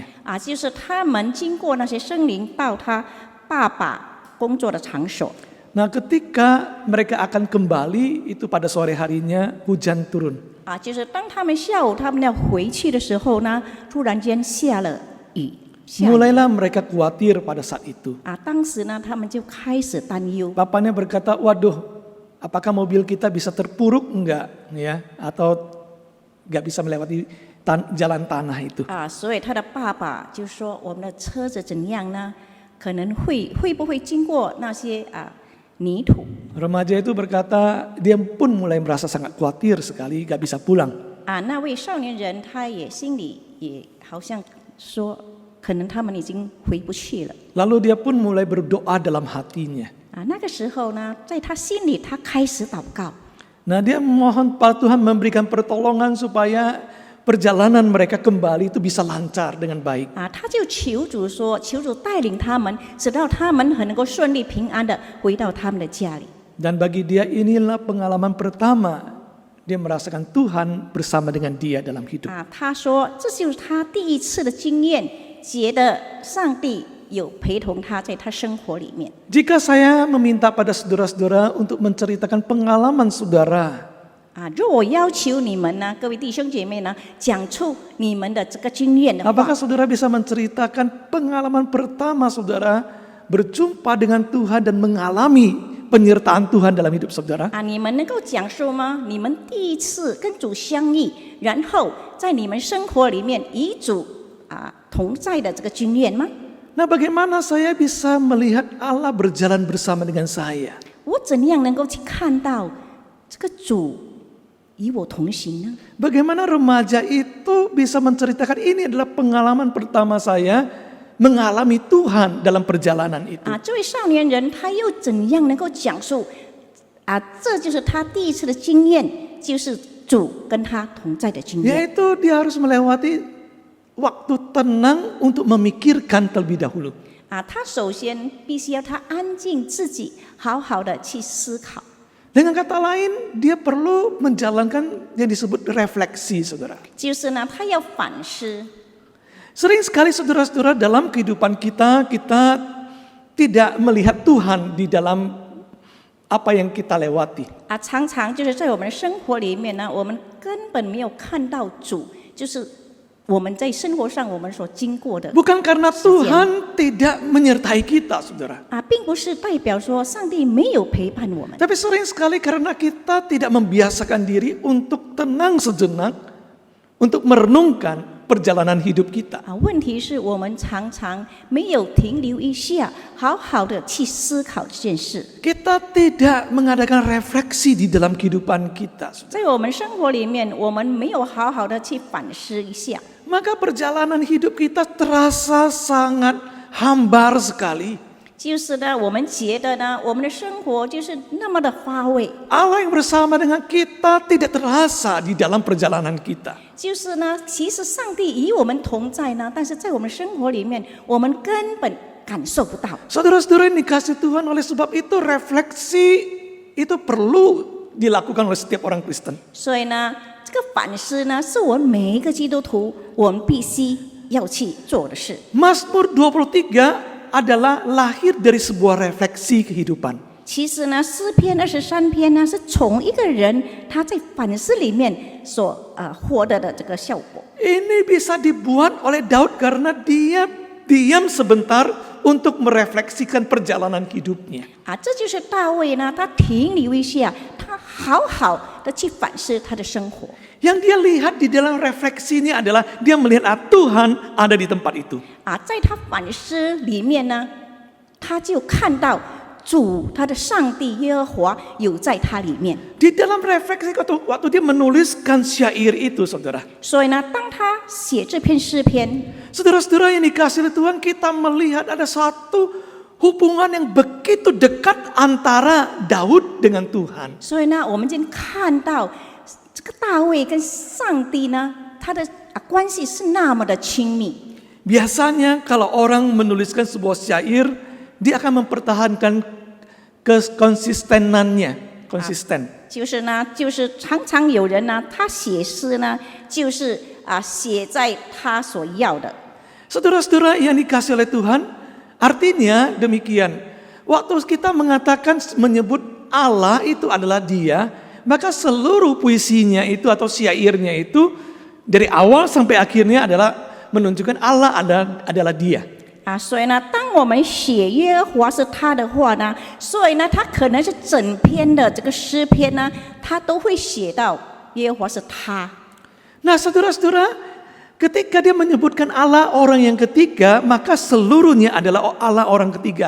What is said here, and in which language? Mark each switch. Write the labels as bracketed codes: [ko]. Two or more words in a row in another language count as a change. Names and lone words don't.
[zh] 就是他们经过那些森林到他爸爸工作的场所。 [id] Nah, ketika mereka akan kembali itu pada sore harinya hujan turun. [zh] 就是当他们下午他们要回去的时候呢，突然间下了雨。 [id] Mulailah mereka khawatir pada saat itu. [zh] 当时呢，他们就开始担忧。 [id] Bapaknya berkata, waduh, apakah mobil kita bisa terpuruk enggak, ya? Atau enggak bisa melewati jalan tanah itu? [zh] 所以他的爸爸就说，我们的车子怎样呢？可能会不会经过那些泥土？ [id] Remaja itu berkata, dia pun mulai merasa sangat khawatir sekali, enggak bisa pulang. [zh] 那位少年人他也心里也好像说。可能他们已经回不去了。 [id] Lalu dia pun mulai berdoa dalam hatinya. [zh] 那个时候呢，在他心里，他开始祷告。 [id] Nah, dia memohon pada Tuhan memberikan pertolongan supaya perjalanan mereka kembali itu bisa lancar dengan baik. [zh] 他就求主说，求主带领他们，直到他们很能够顺利平安的回到他们的家里。 [id] Dan bagi dia inilah pengalaman pertama dia merasakan Tuhan bersama dengan dia dalam hidup. [zh] 他说，这就是他第一次的经验。 觉得上帝有陪同他在他生活里面。 [id] Jika saya meminta pada saudara-saudara untuk menceritakan pengalaman saudara, [zh] 如果要求你们呢，各位弟兄姐妹呢，讲出你们的这个经验的话， [id] apakah saudara bisa menceritakan pengalaman pertama saudara berjumpa dengan Tuhan dan mengalami penyertaan Tuhan dalam hidup saudara? [zh] 你们能够讲述吗？你们第一次跟主相遇，然后在你们生活里面与主同在的这个经验吗？ [id] Nah, bagaimana saya bisa melihat Allah berjalan bersama dengan saya? [zh] 我怎样能够去看到这个主与我同行呢？ [id] Bagaimana remaja itu bisa menceritakan ini adalah pengalaman pertama saya mengalami Tuhan dalam perjalanan itu. [zh] 这位少年人他又怎样能够讲述这就是他第一次的经验，就是主跟他同在的经验。 [id] Yaitu dia harus melewati waktu tenang untuk memikirkan terlebih dahulu. [zh] 他首先必须要他安静自己，好好的去思考。 [id] Dengan kata lain, dia perlu menjalankan yang disebut refleksi, saudara. [zh] 就是呢，他要反思。 [id] Sering sekali saudara-saudara dalam kehidupan kita tidak melihat Tuhan di dalam apa yang kita lewati. [zh] 常常就是在我们的生活里面呢，我们根本没有看到主，就是我们在生活上我们所经过的。 [id] Bukan karena Tuhan tidak menyertai kita, saudara. [zh] 并不是代表说上帝没有陪伴我们。 [id] Tapi sering sekali karena kita tidak membiasakan diri untuk tenang sejenak, untuk merenungkan perjalanan hidup kita. [zh] 问题是我们常常没有停留一下，好好的去思考这件事。 [id] Kita tidak mengadakan refleksi di dalam kehidupan kita. [zh] 在我们生活里面，我们没有好好的去反思一下， [id] Maka perjalanan hidup kita terasa sangat hambar sekali. [zh] 就是呢，我们觉得呢，我们的生活就是那么的乏味， [id] Allah yang bersama dengan kita tidak terasa di dalam perjalanan kita. [zh] 就是呢，其实上帝与我们同在呢，但是在我们生活里面，我们根本感受不到。 [id] Saudara-saudara yang dikasih Tuhan, oleh sebab itu refleksi itu perlu dilakukan oleh setiap orang Kristen. [zh] 所以呢，这个反思呢，是我们每一个基督徒我们必须要去做的事。 [id] Mazmur 23 adalah lahir dari sebuah refleksi kehidupan. [zh] 其实呢，诗篇23篇呢，是从一个人他在反思里面所获得的这个效果。 [id] Ini bisa dibuat oleh Daud karena dia diam sebentar untuk merefleksikan perjalanan hidupnya. [zh] 这就是大卫呢，他停留一下，他好好的去反思他的生活。 [id] Yang dia lihat di dalam refleksi ini adalah dia melihat Tuhan ada di tempat itu. [zh] 在他反思里面呢，他就看到主他的上帝耶和华有在他里面。 [id] Di dalam refleksi waktu dia menuliskan syair itu, saudara. [zh] 所以呢，当他写这篇诗篇， [id] Saudara-saudara yang dikasih oleh Tuhan, kita melihat ada satu hubungan yang begitu dekat antara Daud dengan Tuhan. [zh] 所以呢，我们就看到这个大卫跟上帝呢，他的关系是那么的亲密。 [id] Biasanya kalau orang menuliskan sebuah syair, dia akan mempertahankan konsistenannya, konsisten. [zh] 就是呢，就是常常有人呢，他写诗呢，就是写在他所要的。 [id] Saudara-saudara yang dikasih oleh Tuhan, artinya demikian. Waktu kita mengatakan menyebut Allah itu adalah Dia, maka seluruh puisinya itu atau syairnya itu dari awal sampai akhirnya adalah menunjukkan Allah adalah Dia. [zh] 所以呢，当我们写耶和华是他的话呢，所以呢，他可能是整篇的这个诗篇呢，他都会写到耶和华是他。 [id] Nah, saudara-saudara, ketika dia menyebutkan Allah orang yang ketiga, maka seluruhnya adalah Allah orang ketiga.